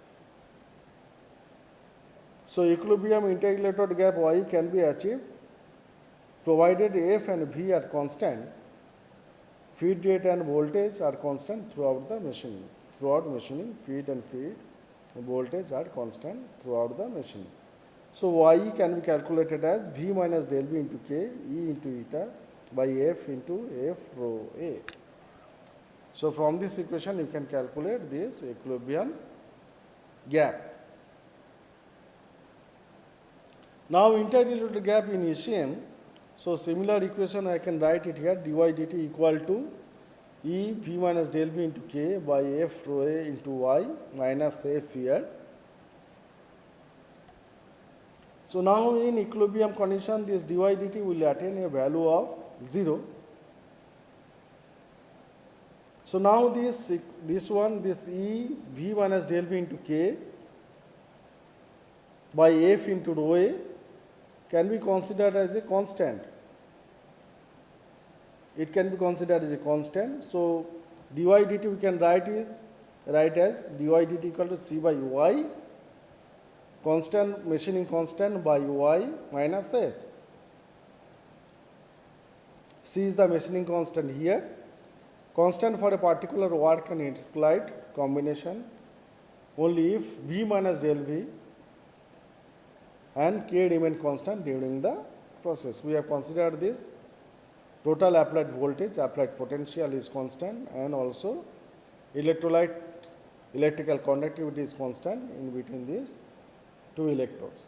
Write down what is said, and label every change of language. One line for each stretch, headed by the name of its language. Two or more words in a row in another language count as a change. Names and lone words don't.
English: So equilibrium inter-electrode gap y can be achieved provided f and v are constant, feed rate and voltage are constant throughout the machining. Throughout machining, feed voltage are constant throughout the machining. So y can be calculated as v minus del v into k e into eta by f into f rho a. So from this equation you can calculate this equilibrium gap. Now inter-electrode gap in ECM. So similar equation I can write it here, dy dt equal to e v minus del v into k by f rho a into y minus f here. So now in equilibrium condition this dy dt will attain a value of 0. So now this e v minus del v into k by f into rho a can be considered as a constant. It can be considered as a constant. So dy dt we can write as dy dt equal to c by y, constant, machining constant by y minus f. C is the machining constant here. Constant for a particular work and electrolyte combination only if v minus del v and k remain constant during the process. We have considered this. Total applied voltage, applied potential is constant, and also electrolyte electrical conductivity is constant in between these two electrodes.